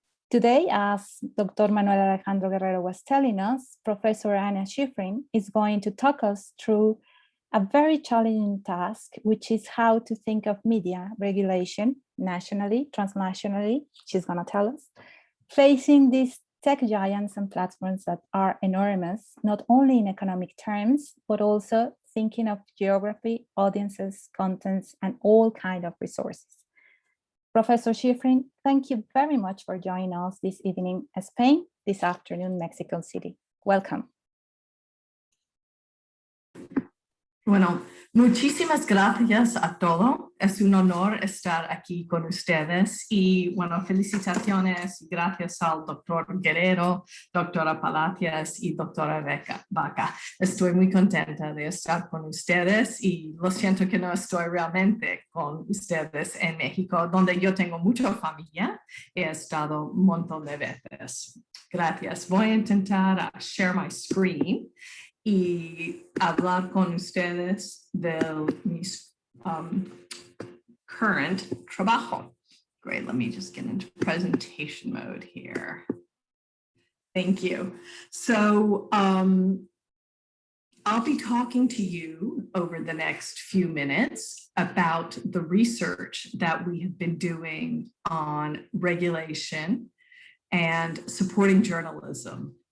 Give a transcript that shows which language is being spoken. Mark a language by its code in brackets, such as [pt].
[en] Today, as Dr. Manuel Alejandro Guerrero was telling us, Professor Anya Schiffrin is going to talk us through a very challenging task, which is how to think of media regulation nationally, transnationally, she's going to tell us, facing these tech giants and platforms that are enormous, not only in economic terms, but also thinking of geography, audiences, contents, and all kinds of resources. Professor Schiffrin, thank you very much for joining us this evening in Spain, this afternoon Mexico City. Welcome. [es] Bueno, muchísimas gracias a todos. Es un honor estar aquí con ustedes y bueno, felicitaciones y gracias al doctor Guerrero, doctora Palacios y doctora Vaca. Estoy muy contenta de estar con ustedes y lo siento que no estoy realmente con ustedes en México, donde yo tengo mucha familia. He estado un montón de veces. Gracias. Voy a intentar [en] share my screen [es] y hablar con ustedes de mi current trabajo. [en] Great, let me just get into presentation mode here. Thank you. So I'll be talking to you over the next few minutes about the research that we have been doing on regulation and supporting journalism.